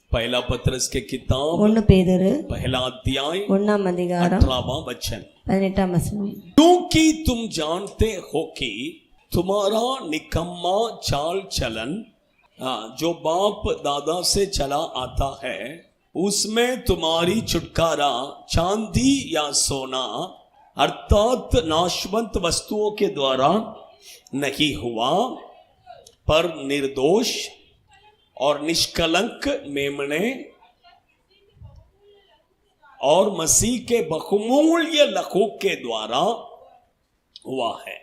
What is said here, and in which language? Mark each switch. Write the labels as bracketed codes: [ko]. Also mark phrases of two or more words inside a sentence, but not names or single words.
[hi] पहला पत्रस के किताब [ta] 1 பேதுரு [hi] पहला अध्याय [ta] 1ஆம் அதிகாரம் [hi] 18वां वचन। [ta] 18ஆம் வசனம்। [hi] क्योंकि तुम जानते हो कि तुम्हारा निकम्मा चाल चलन जो बाप दादा से चला आता है, उसमें तुम्हारी छुटकारा चांदी या सोना अर्थात नाशवंत वस्तुओं के द्वारा नहीं हुआ, पर निर्दोष और निष्कलंक मेमने और मसीह के बहुमूल्य लहू के द्वारा हुआ है।